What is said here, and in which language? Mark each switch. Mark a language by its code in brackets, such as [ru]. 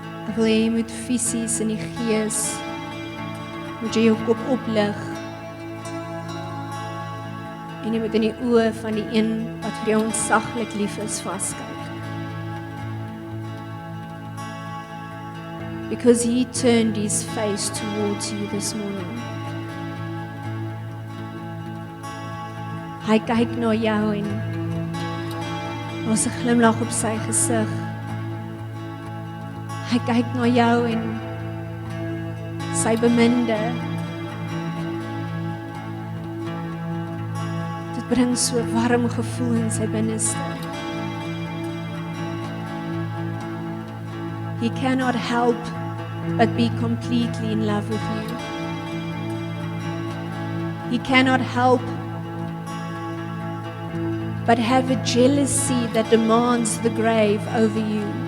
[af] Ek wil hê jy moet fisies in die gees, moet jy jou kop oplig, en jy moet in die oë van die een wat vir jou ontsaglik lief is vaskyk. [en] Because He turned His face towards you this morning. [af] Hy kyk na jou en daar's 'n glimlag op sy gesig. Hy kyk na jou en sy beminde. Dit bring so 'n warm gevoel in sy binneste. [en] He cannot help but be completely in love with you. He cannot help but have a jealousy that demands the grave over you.